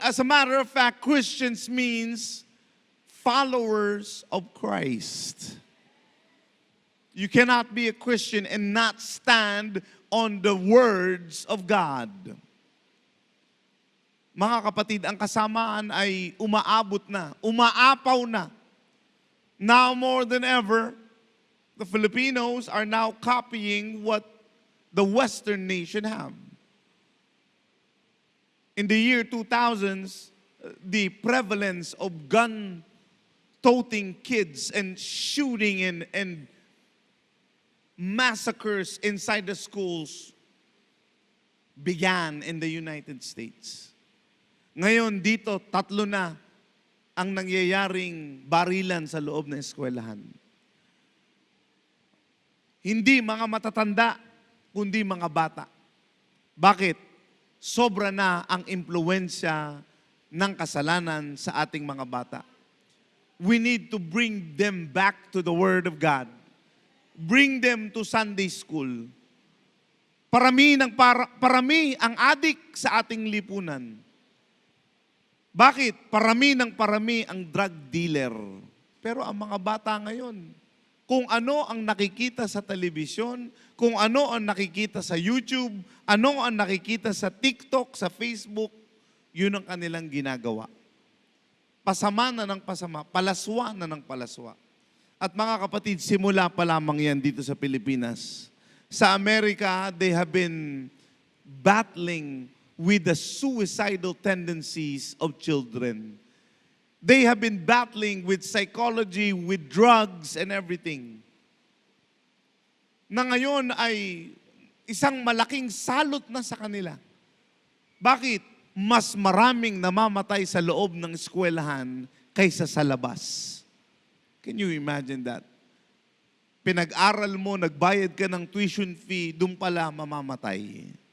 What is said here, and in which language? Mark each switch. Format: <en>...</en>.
<en>As a matter of fact, Christians means followers of Christ. You cannot be a Christian and not stand on the words of God.</en> <tl>Mga kapatid, ang kasamaan ay umaabot na, umaapaw na</tl> <en>Now more than ever, the Filipinos are now copying what the Western nation have. In the year 2000s, the prevalence of gun-toting kids and shooting and massacres inside the schools began in the United States.</en> <tl>Ngayon dito, 3 na ang nangyayaring barilan sa loob ng eskwelahan. Hindi mga matatanda, kundi mga bata. Bakit? Sobra na ang impluwensya ng kasalanan sa ating mga bata.</tl> <en>We need to bring them back to the Word of God. Bring them to Sunday school.</en> <tl>Parami ang adik sa ating lipunan. Bakit? Parami ang drug dealer. Pero ang mga bata ngayon, kung ano ang nakikita sa telebisyon, kung ano ang nakikita sa YouTube, ano ang nakikita sa TikTok, sa Facebook, yun ang kanilang ginagawa. Pasama na ng pasama, palaswa na ng palaswa. At mga kapatid, simula pa lamang yan dito sa Pilipinas. Sa Amerika,</tl> <en>they have been battling with the suicidal tendencies of children. They have been battling with psychology, with drugs and everything.</en> <tl>Na ngayon ay isang malaking salot na sa kanila. Bakit? Mas maraming namamatay sa loob ng eskwelahan kaysa sa labas.</tl> <en>Can you imagine that?</en> <tl>Pinag-aral mo, nagbayad ka ng tuition fee, doon pala mamamatay.</tl>